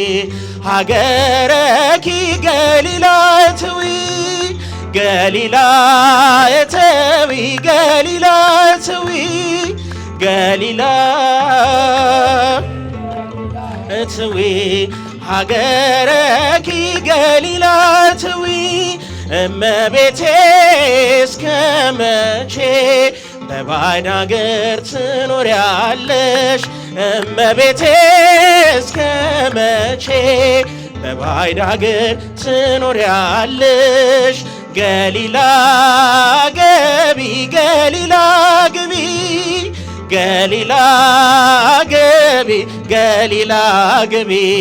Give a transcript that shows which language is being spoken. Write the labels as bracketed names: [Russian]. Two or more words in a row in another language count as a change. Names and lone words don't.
[Geez] ሀገረኪ ገሊላ እተዊ ገሊላ እተዊ ገሊላ እተዊ ገሊላ እተዊ ሀገረኪ ገሊላ እተዊ [Amharic] እመቤቴ እስከ መቼ በባዕድ አገር ትኖሪያለሽ እመቤቴ እስከ መቼ በባዕድ አገር ትኖሪያለሽ ገሊላ ገቢ ገሊላ ግቢ ገሊላ ገቢ ገሊላ ግቢ